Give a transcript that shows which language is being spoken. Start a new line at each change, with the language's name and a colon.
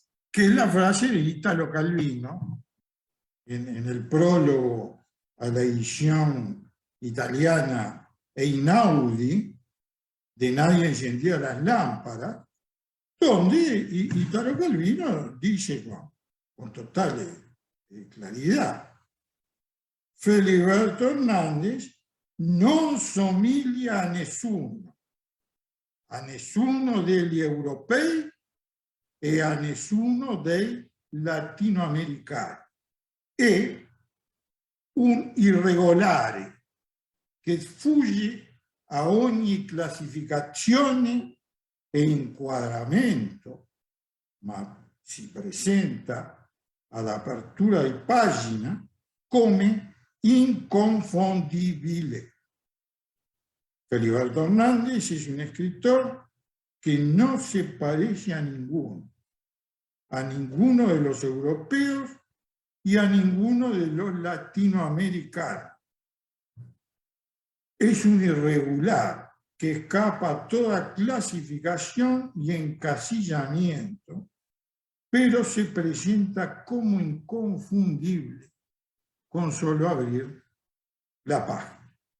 Spanish: que es la frase de Italo Calvino en el prólogo a la edición italiana Einaudi, de Nadie encendía las lámparas, donde Italo Calvino dice con total claridad:
Italian: Feliberto Hernández non somiglia a nessuno degli europei e a nessuno dei latinoamericani. È un irregolare che fugge a ogni classificazione e inquadramento, ma si presenta all'apertura di pagina come inconfondibile.
Spanish: Feliberto Hernández es un escritor que no se parece a ninguno de los europeos y a ninguno de los latinoamericanos. Es un irregular que escapa a toda clasificación y encasillamiento, pero se presenta como inconfundible con solo abrir la página.